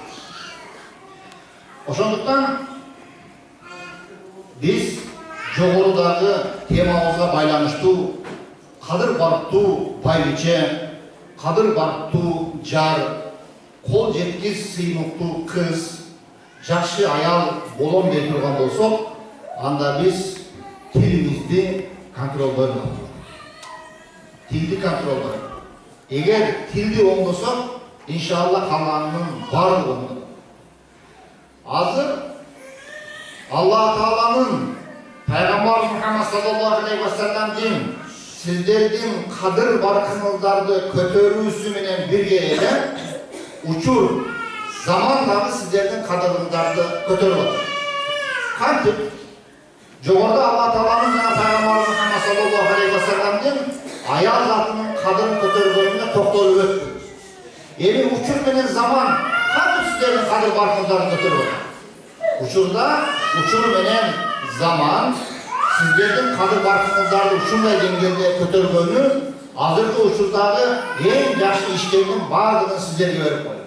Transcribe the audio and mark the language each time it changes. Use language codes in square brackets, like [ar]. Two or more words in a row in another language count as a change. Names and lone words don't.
[ky] Ошондуктан биз жогорудагы темабызга байланыштуу кадыр барктуу байбиче, кадыр барктуу жар, кол жеткис сыймыктуу кыз, жакшы аял болом дей турган болсок, анда биз тилибизди контролдойм. Тилди контролдойм. Эгер тилди оңдосок, иншалла калганынын баардыгы оңдолот. Азыр Аллах Тааланын Пайгамбар Мухаммад [ar] صلى الله عليه وسلم [ky] сиздердин кадыр баркыңыздарды көтөрүүсү менен бирге эле учур заман дагы сиздердин кадырыңыздарды көтөрүп атат. Кантип? Жогоруда Аллах Тааланын жана Пайгамбар Мухаммад [ar] صلى الله عليه وسلم [ky] аял затынын кадырын көтөргөнүнө токтолуп өттүк. Эми учур менен заман кантип сиздердин кадыр баркыңыздарды көтөрүп атат? Учур менен заман сиздердин кадыр баркыңыздарды ушундай деңгээлде көтөргөнү азыркы учурдагы эң жакшы иштердин баардыгын сиздерге берип коет.